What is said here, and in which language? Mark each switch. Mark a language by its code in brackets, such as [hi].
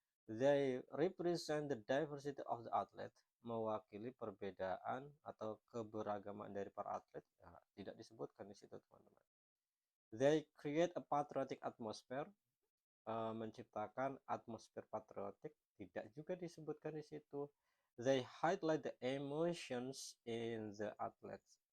[en] They represent the diversity of the athlete. [id] Mewakili perbedaan atau keberagaman dari para atlet ya, tidak disebutkan di situ teman-teman. [en] They create a patriotic atmosphere. [id] Menciptakan atmosfer patriotik tidak juga disebutkan di situ. [en] They highlight the emotions in the athletes.